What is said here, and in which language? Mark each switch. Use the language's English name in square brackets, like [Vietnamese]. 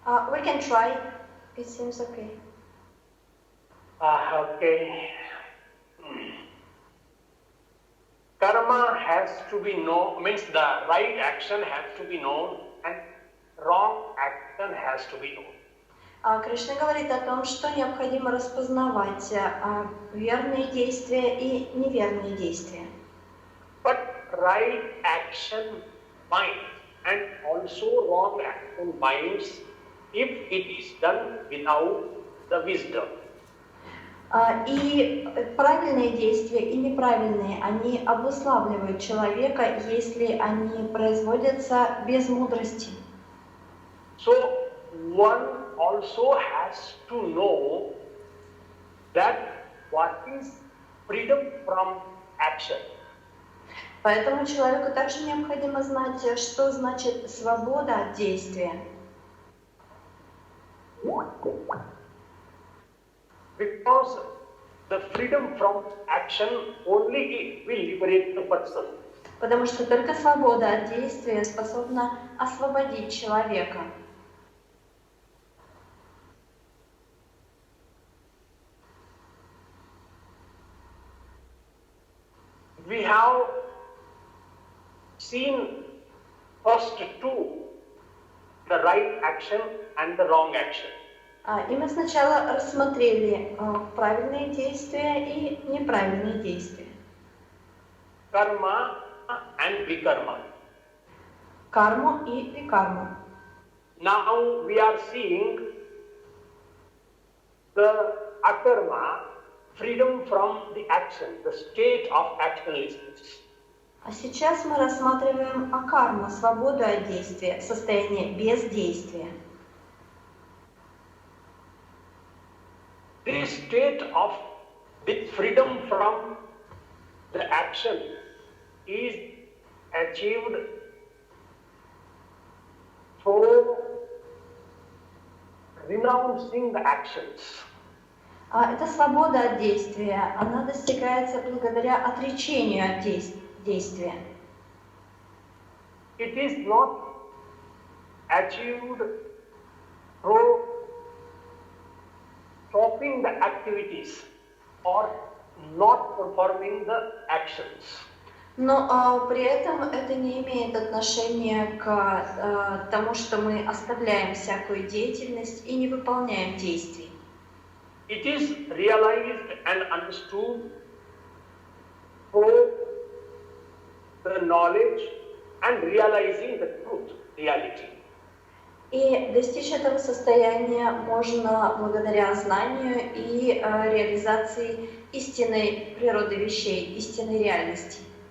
[English] We can try. It seems okay. Okay. Karma has to be known, means the right action has to be known and wrong action has to be known. [Russian] Кришна говорит о том, что необходимо распознавать верные действия и неверные действия. [English] But right action binds and also wrong action binds if it is done without the wisdom. [Russian] И правильные действия и неправильные, они обуславливают человека, если они производятся без мудрости. [English] So one also has to know that what is freedom from action. [Russian] Поэтому человеку также необходимо знать, что значит свобода от действия. [English] Because the freedom from action only will liberate the person. [Russian] Потому что только свобода от действия способна освободить человека. [English] We have seen first two, the right action and the wrong action. [Russian] И мы сначала рассмотрели правильные действия и неправильные действия. [English] Karma and vikarma. [Russian] Карму и викарму. [English] Now we are seeing the akarma, freedom from the action, the state of actionlessness. [Russian] А сейчас мы рассматриваем акарму, свободу от действия, состояние бездействия. [English] This state of this freedom from the action is achieved through renouncing the actions. [Russian] Эта свобода от действия, она достигается благодаря отречению от действия. [English] It is not achieved through stopping the activities or not performing the actions. [Russian] Но при этом это не имеет отношения к тому, что мы оставляем всякую деятельность и не выполняем действий. [English] It is realized and understood through the knowledge and realizing the truth, reality. [Russian] И достичь этого состояния можно благодаря знанию и реализации истинной природы вещей, истинной реальности.